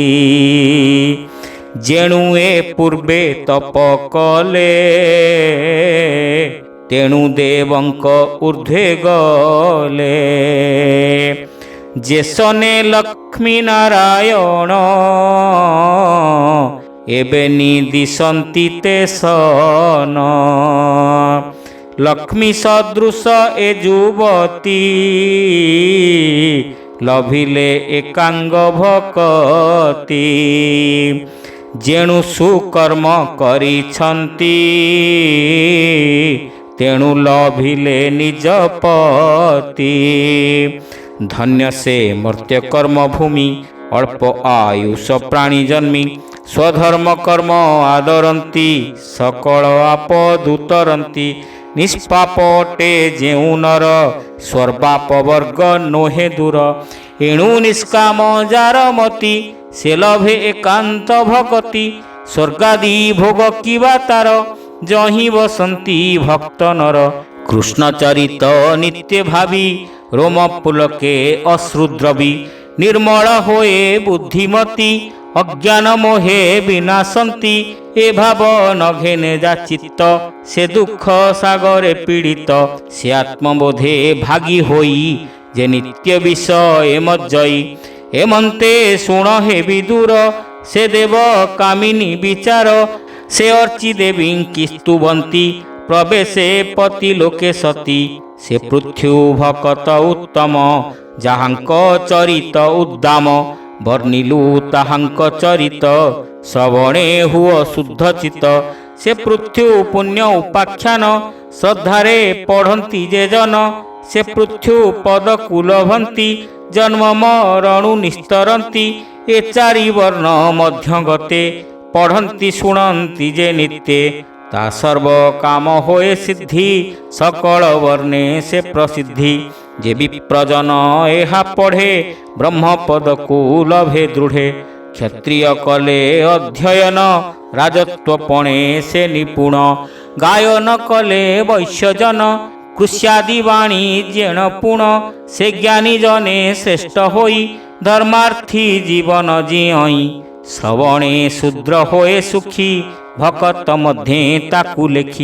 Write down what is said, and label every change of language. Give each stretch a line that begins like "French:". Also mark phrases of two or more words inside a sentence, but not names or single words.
Odia: ଜେଣୁ ଏ ପୂର୍ବେ ତପ କଲେ ତେଣୁ ଦେବଙ୍କ ଊର୍ଦ୍ଧ୍ୱେ ଗଲେ ଜେସନେ ଲକ୍ଷ୍ମୀ ନାରାୟଣ ଏବେ ନିଦିଶନ୍ତି ତେ ସନ ଲକ୍ଷ୍ମୀ ସଦୃଶ ଏ ଯୁବତୀ ଲଭିଲେ ଏକାଙ୍ଗ ଭକ୍ତି ଜେଣୁ ସୁକର୍ମ କରିଛନ୍ତି ତେଣୁ ଲଭିଲେ ନିଜ ପତି ଧନ୍ୟ ସେ ମର୍ତ୍ତ୍ୟ କର୍ମ ଭୂମି ଅଳ୍ପ ଆୟୁଷ ପ୍ରାଣୀ ଜନ୍ମି ସ୍ୱଧର୍ମ କର୍ମ ଆଦରନ୍ତି ସକଳ ଆପଦ ଉତରନ୍ତି ନିଷ୍ପାପଟେ ଜେଉ ନର ସ୍ୱର୍ପାପ ବର୍ଗ ନୋହେ ଦୂର ଏଣୁ ନିଷ୍କାମ ଜାର ମତି ସେ ଲଭେ ଏକାନ୍ତ ଭକ୍ତି ସ୍ୱର୍ଗାଦି ଭୋଗ କିବା ତାର ଜହି ବସନ୍ତି ଭକ୍ତ ନର କୃଷ୍ଣ ଚରିତ ନିତ୍ୟ ଭାବୀ ରୋମ ପୁଲକେ ଅଶ୍ରୁଦ୍ରବୀ ନିର୍ମଳ ହୋଏ ବୁଦ୍ଧିମତୀ ଅଜ୍ଞାନ ମୋହେ ବିନାଶନ୍ତି ଏ ଭାବ ନଘେନେ ଜା ଚିତ୍ତ ସେ ଦୁଖ ସାଗରେ ପୀଡ଼ିତ ସେ ଆତ୍ମବୋଧେ ଭାଗୀ ହୋଇ ଜେ ନିତ୍ୟ ବିଷୟ ମଜ୍ଜୟୀ ଏମନ୍ତେ ଶୁଣ ହେ ବିଦୁର ସେ ଦେବ କାମିନୀ ବିଚାର ସେ ଅର୍ଚୀ ଦେବୀ କି ସ୍ତୁବନ୍ତି ପ୍ରବେଶେ ପତି ଲୋକେ ସତୀ ସେ ପୃଥ୍ୱୀ ଭକତ ଉତ୍ତମ ଜହାଙ୍କ ଚରିତ ଉଦ୍ଦାମ ବର୍ଣ୍ଣିଲୁ ତାହାଙ୍କ ଚରିତ ଶ୍ରବଣେ ହୁଓ ଶୁଦ୍ଧ ଚିତ୍ତ ସେ ପୃଥ୍ୱୀ ପୁଣ୍ୟ ଉପାଖ୍ୟାନ ଶ୍ରଦ୍ଧାରେ ପଢ଼ନ୍ତି ଜେ ଜନ ସେ ପୃଥ୍ୱୀ ପଦ କୁଲଭନ୍ତି ଜନ୍ମ ମରଣୁ ନିସ୍ତରନ୍ତି ଏ ଚାରି ବର୍ଣ୍ଣ ମଧ୍ୟ ଗତେ ପଢ଼ନ୍ତି ଶୁଣନ୍ତି ଜେ ନିତ୍ୟେ ତା ସର୍ବ କାମ ହୋଏ ସିଦ୍ଧି ସକଳ ବର୍ଣ୍ଣେ ସେ ପ୍ରସିଦ୍ଧି ଜେ ବିପ୍ରଜନ ଏହା ପଢ଼େ ବ୍ରହ୍ମ ପଦ କୋ ଲଭେ ଦୃଢ଼େ କ୍ଷତ୍ରିୟ କଲେ ଅଧ୍ୟୟନ ରାଜତ୍ୱପଣେ ସେ ନିପୁଣ। ଗାୟନ କଲେ ବୈଶ୍ୟଜନ, କୃଷ୍ୟାଦି ବାଣିଜ୍ୟେଣ ପୁଣ। ସେ ଜ୍ଞାନୀ ଜନେ ଶ୍ରେଷ୍ଠ ହୋଇ, ଧର୍ମାର୍ଥୀ ଜୀବନ ଜିଅଇ। ଶ୍ରବଣେ ଶୂଦ୍ର ହୋଏ ସୁଖୀ, ଭକତ ମଧ୍ୟେ ତାକୁ ଲେଖି।